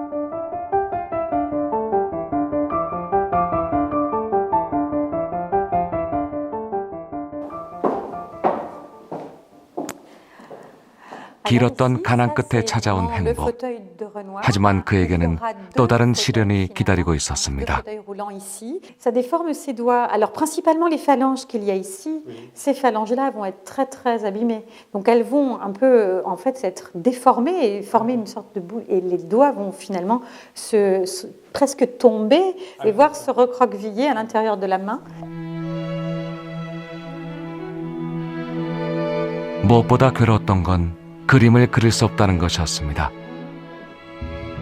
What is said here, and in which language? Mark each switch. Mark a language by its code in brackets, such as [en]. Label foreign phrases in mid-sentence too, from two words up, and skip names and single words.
[ko] 길었던 가난 끝에 찾아온 행복. 하지만 그에게는 또 다른 시련이 기다리고 있었습니다. [fr] Ça déforme ses doigts. Alors principalement les phalanges qu'il y a ici, ces phalanges-là vont être très très abîmées. Donc elles vont un peu en fait être déformées et former une sorte de boule. Et les doigts vont finalement presque tomber et voire se recroqueviller à l'intérieur de la main. [ko] 무엇보다 괴로웠던 건 그림을 그릴 수 없다는 것이었습니다.